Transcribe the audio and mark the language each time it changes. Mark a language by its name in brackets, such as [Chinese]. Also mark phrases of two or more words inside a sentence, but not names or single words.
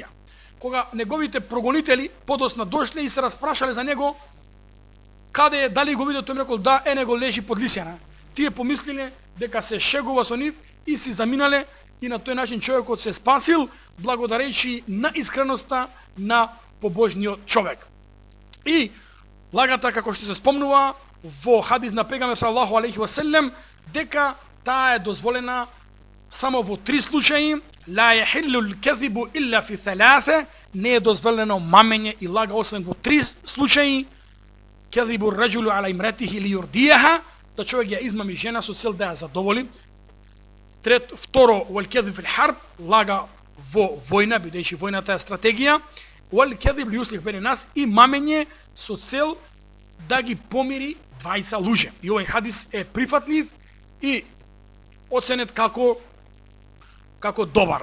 [Macedonian] Кога неговите прогонители подосна дошле и се распрашале за него, каде е, дали го видел, тој му рекол, да, него лежи под лисјана. Тие помислиле дека се шегува со нив и си заминале, и на тој начин човекот се спасил благодарејќи на искреноста на побожниот човек. И лагата, како што се спомнува во хадис на пегамбер [Arabic] صلى الله عليه وسلم, [Macedonian] дека таа е дозволена само во 3 случаи. [Arabic] لا يحل الكذب إلا في ثلاث, [Macedonian] не е дозволено мамење и лага освен во 3 случаи. [Arabic] كذب الرجل على امرأته ليرضيها, [Macedonian] да човек ја измами жена со цел да ја задоволи. Второ, [Arabic] والكذب في الحرب, [Macedonian] лага во војна, бидејќи војната е стратегија. [Arabic] والكذب ليصلح بين الناس, [Macedonian] и мамење со цел да ги помири двајца луѓе. И овој хадис е прифатлив и оценет како добар.